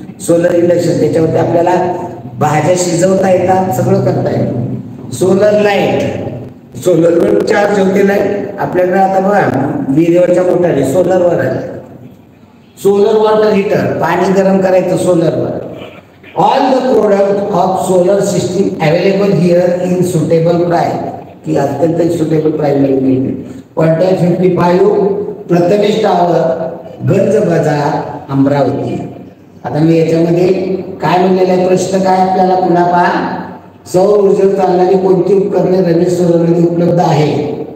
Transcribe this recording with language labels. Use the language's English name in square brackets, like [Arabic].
[Marathi] Solar induction त्याच्यावरती आपल्याला भाज्या शिजवता येतात, सगळं करता येतं. सोलर लाईट, सोलरवर चार्ज होते लाईट. आपल्याकडे आता बघा विहिरीवरच्या मोटारी सोलरवर आहे. सोलर वॉटर हीटर, पाणी गरम करायचं सोलरवर. [English] All the product of solar system available here in suitable price. [Marathi] की अत्यंत सुटेबल प्राइस मिळते. पॉइंट 55 प्रथमेश टावर, गंज बाजार, अमरावती. आता मी याच्यामध्ये काय म्हणलेलं आहे प्रश्न काय आपल्याला पुन्हा पहा. सौर ऊर्जेवर चालणारी कोणती उपकरणे रमेश सोलरमध्ये उपलब्ध आहे?